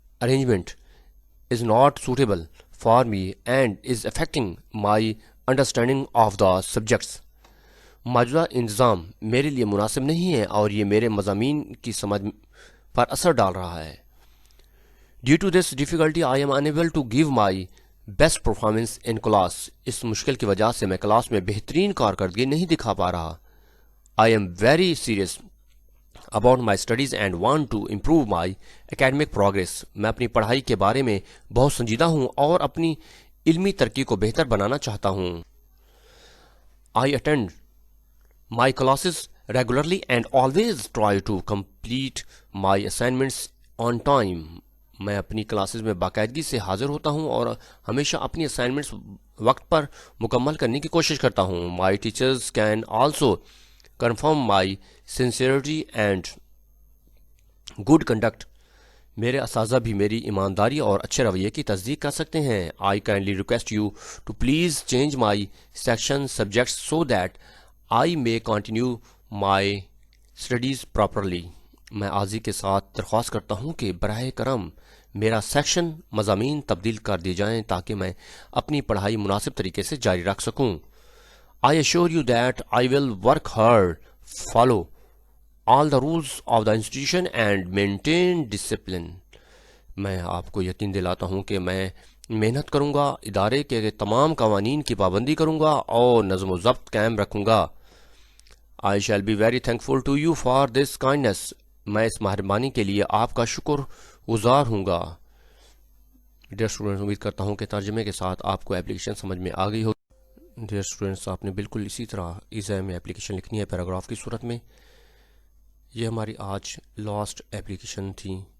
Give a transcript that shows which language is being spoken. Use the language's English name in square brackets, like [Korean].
[English] arrangement is not suitable for me and is affecting my understanding of the subjects. [Urdu] موجودہ انتظام میرے لیے مناسب نہیں ہے اور یہ میرے مضامین کی سمجھ پر اثر ڈال رہا ہے. [English] Due to this difficulty, I am unable to give my best performance in class. [Urdu] اس مشکل کی وجہ سے میں کلاس میں بہترین کارکردگی نہیں دکھا پا رہا. [English] I am very serious about my studies and want to improve my academic progress. [Urdu] میں اپنی پڑھائی کے بارے میں بہت سنجیدہ ہوں اور اپنی علمی ترقی کو بہتر بنانا چاہتا ہوں. [English] I attend my classes regularly and always try to complete my assignments on time. [Urdu] میں اپنی کلاسز میں باقاعدگی سے حاضر ہوتا ہوں اور ہمیشہ اپنی اسائنمنٹس وقت پر مکمل کرنے کی کوشش کرتا ہوں. [English] My teachers can also confirm my sincerity and good conduct. [Urdu] میرے اساتذہ بھی میری ایمانداری اور اچھے رویے کی تصدیق کر سکتے ہیں. [English] I kindly request you to please change my section subjects so that I may continue my studies properly. [Urdu] میں عاجزی کے ساتھ درخواست کرتا ہوں کہ براہ کرم میرا سیکشن مضامین تبدیل کر دیے جائیں تاکہ میں اپنی پڑھائی مناسب طریقے سے جاری رکھ سکوں. [English] I assure you that I will work hard, follow all the rules of the institution and maintain discipline. [Urdu] میں آپ کو یقین دلاتا ہوں کہ میں محنت کروں گا، ادارے کے تمام قوانین کی پابندی کروں گا اور نظم و ضبط قائم رکھوں گا. [English] I shall be very thankful to you for this kindness. [Urdu] میں اس مہربانی کے لیے آپ کا شکر گزار ہوں گا. ڈیئر اسٹوڈنٹس، امید کرتا ہوں کہ ترجمے کے ساتھ آپ کو اپلیکیشن سمجھ میں آ گئی ہوگی. ڈیئر اسٹوڈنٹس، آپ نے بالکل اسی طرح ایزائی میں اپلیکیشن لکھنی ہے پیراگراف کی صورت میں. یہ ہماری آج لاسٹ اپلیکیشن تھی.